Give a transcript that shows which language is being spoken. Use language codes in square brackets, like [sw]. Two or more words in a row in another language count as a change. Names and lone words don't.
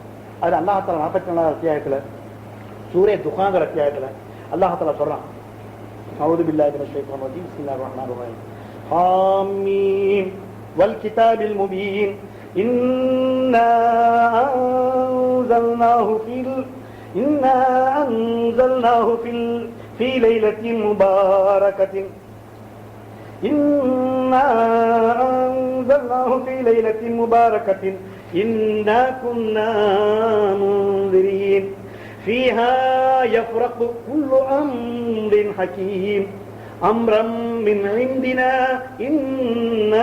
[ta] அது [ar] الله تعالى [ta] 44வது அத்தியாயத்துல சூரே துகான் அத்தியாயத்துல [ar] الله تعالى [ta] சொல்றான், [ar] أعوذ بالله من الشيطان الرجيم بسم الله الرحمن الرحيم حم والكتاب المبين إنا أنزلناه في ليلة مباركة, إنا أنزلناه في ليلة مباركة إنا كنا منذرين فيها يفرق كل أمر حكيم أمرا من عندنا إنا